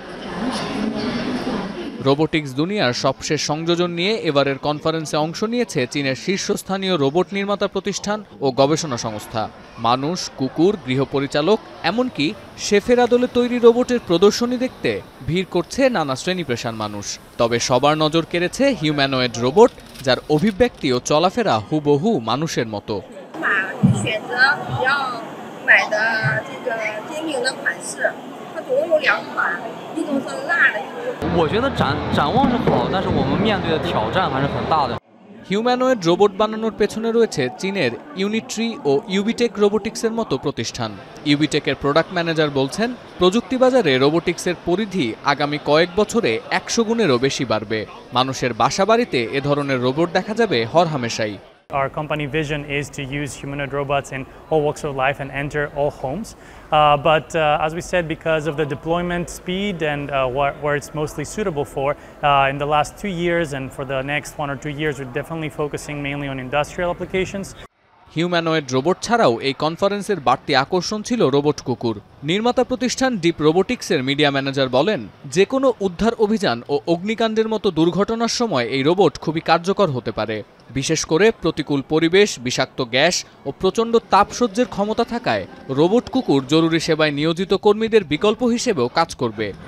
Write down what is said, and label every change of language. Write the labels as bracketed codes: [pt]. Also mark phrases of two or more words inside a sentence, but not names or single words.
[bn] রোবোটিক্স দুনিয়ার সবশেষ সংযোজন নিয়ে এবারের কনফারেন্সে অংশ নিয়েছে চীনের শীর্ষস্থানীয় রোবট নির্মাতা প্রতিষ্ঠান ও গবেষণা সংস্থা। মানুষ, কুকুর, গৃহপরিচালক, এমনকি শেফের আদলে তৈরি রোবটের প্রদর্শনী দেখতে ভিড় করছে নানা শ্রেণী পেশার মানুষ। তবে সবার নজর কেড়েছে হিউম্যানয়েড রোবট, যার অভিব্যক্তি ও চলাফেরা হুবহু মানুষের মতো। [zh] 我觉得展望是好，但是我们面对的挑战还是很大的。 [bn] হিউম্যানয়েড রোবট বানানোর পেছনে রয়েছে চীনের ইউনিট্রি ও ইউবিটেক রোবোটিক্সের মতো প্রতিষ্ঠান। ইউবিটেকের প্রোডাক্ট ম্যানেজার বলছেন, প্রযুক্তি বাজারে রোবোটিক্সের পরিধি আগামী কয়েক বছরে 100 গুণেরও বেশি বাড়বে। মানুষের বাসাবাড়িতে এ ধরনের রোবট দেখা যাবে হরহামেশাই। [en] Our company vision is to use humanoid robots in all walks of life and enter all homes. But as we said, because of the deployment speed and where it's mostly suitable for, in the last 2 years and for the next 1 or 2 years, we're definitely focusing mainly on industrial applications. [bn] হিউম্যানয়েড রোবট ছাড়াও এই কনফারেন্সের বাড়তি আকর্ষণ ছিল রোবট কুকুর। নির্মাতা প্রতিষ্ঠান ডিপ রোবোটিক্সের মিডিয়া ম্যানেজার বলেন, যে কোনো উদ্ধার অভিযান ও অগ্নিকাণ্ডের মতো দুর্ঘটনার সময় এই রোবট খুবই কার্যকর হতে পারে। বিশেষ করে প্রতিকূল পরিবেশ, বিষাক্ত গ্যাস ও প্রচণ্ড তাপ সহ্যের ক্ষমতা থাকায় রোবট কুকুর জরুরি সেবায় নিয়োজিত কর্মীদের বিকল্প হিসেবেও কাজ করবে।